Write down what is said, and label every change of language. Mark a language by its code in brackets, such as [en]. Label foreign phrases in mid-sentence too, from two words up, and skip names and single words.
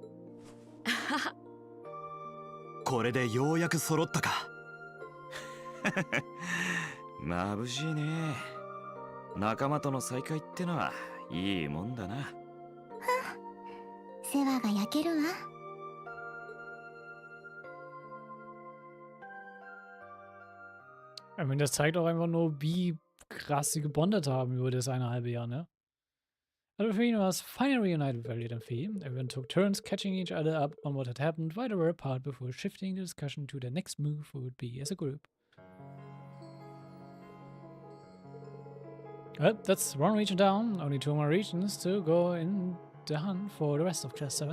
[ja] これでようやく揃ったか。眩しいね。仲間との再会ってのはいいもんだな。世話が焼けるわ。 [de] Ich meine, das zeigt auch einfach nur, wie krass sie gebondet haben über das eine halbe Jahr, ne? Also für ihn [en] was finally reunited with Elliot and Fee. Everyone took turns catching each other up on what had happened while they were apart before shifting the discussion to their next move would be as a group. Well, that's one region down. Only 2 more regions to go in the hunt for the rest of Class 7.